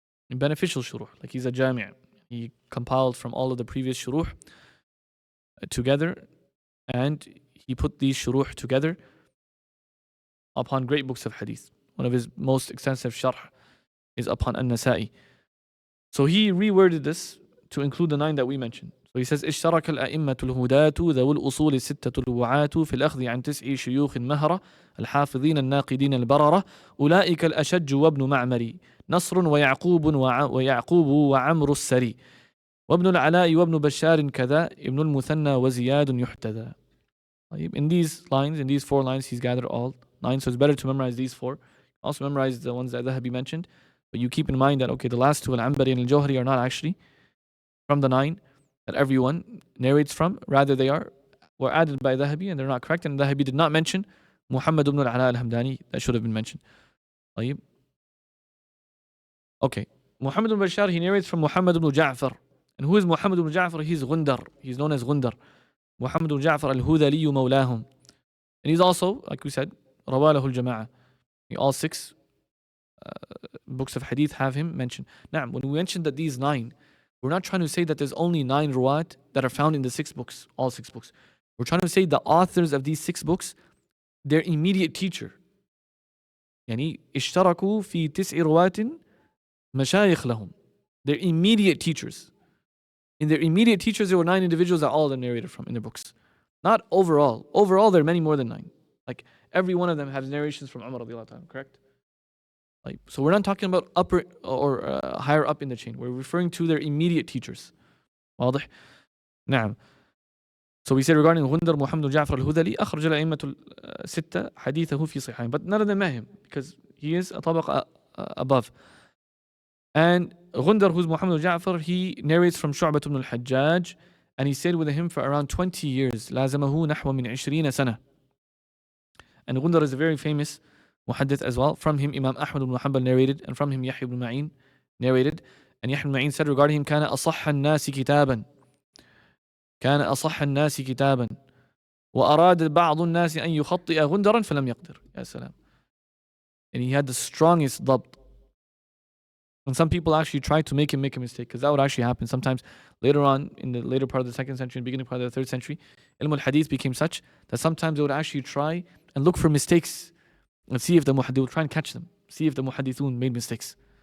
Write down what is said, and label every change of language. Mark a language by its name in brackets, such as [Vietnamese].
[English] Beneficial shuruh, like he's a jami'. He compiled from all of the previous shuruh together, and he put these shuruh together upon great books of hadith. One of his most extensive sharh is upon An-Nasa'i. So he reworded this to include the 9 that we mentioned. So he says, [Arabic] اشترك الأئمة الهداة ذو الأصول الستة الوعاة في الأخذ عن 9 شيوخ مهرة الحافظين الناقدين البررة أولئك الأشج وابن معمري نصر ويعقوب وعمر السري وابن العلاء وابن بشار كذا ابن المثنى وزياد يحتذى. [English] In these lines, in these 4 lines, he's gathered all 9. So it's better to memorize these 4. Also memorize the ones that Dhahabi mentioned. But you keep in mind that, okay, the last 2, Al-Anbari and Al-Jawhari, are not actually from the 9 that everyone narrates from. Rather, were added by Dhahabi, and they're not correct. And Dhahabi did not mention Muhammad ibn al-Ala al-Hamdani. That should have been mentioned. Okay. Muhammad ibn Bashar, he narrates from Muhammad ibn Ja'far. And who is Muhammad ibn Ja'far? He's Gundar. He's known as Gundar. Muhammad ibn Ja'far al-Hudhali mawlahum. And he's also, like we said, Rawalahu al-Jama'ah. All 6 books of hadith have him mentioned. Now, when we mentioned that these 9, we're not trying to say that there's only 9 ruwat that are found in the 6 books, all 6 books. We're trying to say the authors of these 6 books, their immediate teacher. [Arabic] يعني اشتركوا في 9 رواة مشايخ لهم. [English] Their immediate teachers. In their immediate teachers, there were 9 individuals that all of them narrated from in their books. Not overall. Overall, there are many more than 9. Like every one of them has narrations from Umar radiallahu anhu, correct? Like, so we're not talking about upper or higher up in the chain. We're referring to their immediate teachers. [Arabic] واضح? نعم. [English] So we said regarding Gundar Muhammad Ja'far al-Hudhali, [Arabic] أخرج الأئمة الستة حديثه في صحيحين. [English] But none of them met him because he is a طبق above. And Gundar, who's Muhammad Ja'far, he narrates from Shu'bah ibn al-Hajjaj, and he stayed with him for around 20 years. [Arabic] لازمه نحو من 20 سنة. [English] And Gundar is a very famous muhaddith as well. From him, Imam Ahmad ibn Hanbal narrated, and from him, Yahya ibn Ma'in narrated. And Yahya ibn Ma'in said regarding him, [Arabic] كان أصح الناس كتابا. كان أصح الناس كتابا. وأراد بعض الناس أن يخطئ غندرا فلم يقدر. يا سلام. [English] And he had the strongest ضبط. And some people actually tried to make him make a mistake, because that would actually happen sometimes later on in the later part of the 2nd century and beginning part of the 3rd century. Ilm al-Hadith became such that sometimes they would actually try and look for mistakes and see if they would try and catch them, see if the muhaddithun made mistakes.